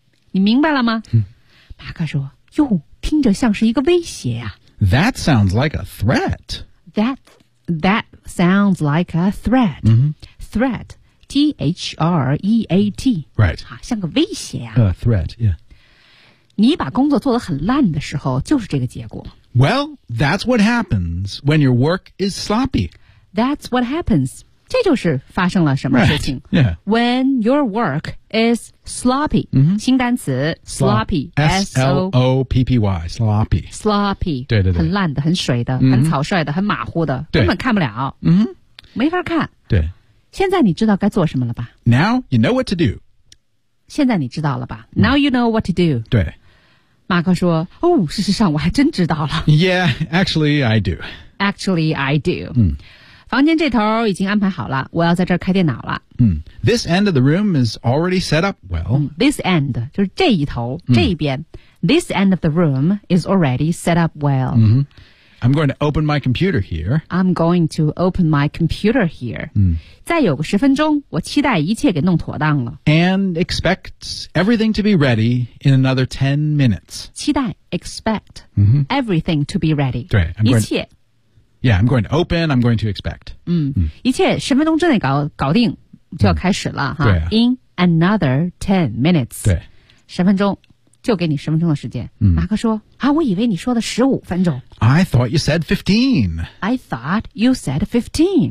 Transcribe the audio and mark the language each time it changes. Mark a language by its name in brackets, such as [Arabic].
[Chinese] 你明白了吗、马克说哟听着像是一个威胁啊。 [English] That sounds like a threat. That sounds like a threat.、Threat. T-H-R-E-A-T. Right.、 [Chinese] 像个威胁啊。 [English] Threat, yeah. [Chinese] 你把工作做得很烂的时候就是这个结果。 [English] Well, that's what happens when your work is sloppy. That's what happens. [Chinese] 这就是发生了什么事情。 [English] Right. Yeah. When your work is sloppy.、 [Chinese] 新单词 [English] sloppy. S-L-O-P-P-Y. Sloppy. Sloppy. [Chinese] 对对对。很烂的很水的、很草率的很马虎的。对。根本看不了。没法看。对。现在你知道该做什么了吧。 [English] Now you know what to do. [Chinese] 现在你知道了吧。 [English] Now you know what to do. [Chinese] 对。马克说，哦，事实上我还真知道了。 [English] Yeah, actually I do. Actually I do.、嗯、 [Chinese] 房间这头已经安排好了，我要在这儿开电脑了。 [English] 嗯、this end of the room is already set up well.、嗯、 this end, [Chinese] 就是这一头、嗯、这一边。 [English] This end of the room is already set up well.、嗯、I'm going to open my computer here. I'm going to open my computer here.、嗯、 [Chinese] 再有个十分钟，我期待一切给弄妥当了。 [English] And expect everything to be ready in another 10 minutes. [Chinese] 期待 expect、嗯、 [English] everything to be ready. [Chinese] 对，一切。 [English] Yeah, I'm going to open, I'm going to expect.、 [Chinese] 嗯嗯、一切十分钟之内 搞定就要开始了、嗯、哈、啊。 [English] In another 10 minutes. [Chinese] 对。十分钟。就给你十分钟的时间、嗯、马克说啊，我以为你说的十五分钟。 [English] I thought you said 15. I thought you said 15、